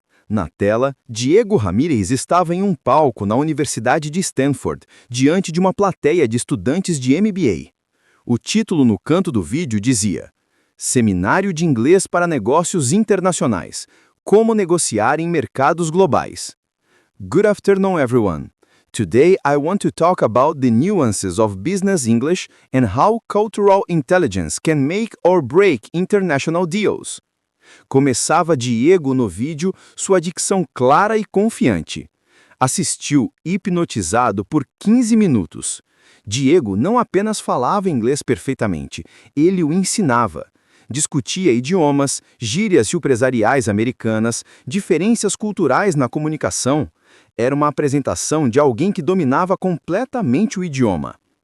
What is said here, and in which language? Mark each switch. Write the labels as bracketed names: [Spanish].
[Portuguese] Na tela, Diego Ramírez estava em um palco na Universidade de Stanford, diante de uma plateia de estudantes de MBA. O título no canto do vídeo dizia: Seminário de Inglês para Negócios Internacionais. Como negociar em mercados globais. [English] Good afternoon, everyone. Today I want to talk about the nuances of business English and how cultural intelligence can make or break international deals. [Portuguese] Começava Diego no vídeo, sua dicção clara e confiante. Assistiu hipnotizado por 15 minutos. Diego não apenas falava inglês perfeitamente, ele o ensinava. Discutia idiomas, gírias empresariais americanas, diferenças culturais na comunicação. Era uma apresentação de alguém que dominava completamente o idioma.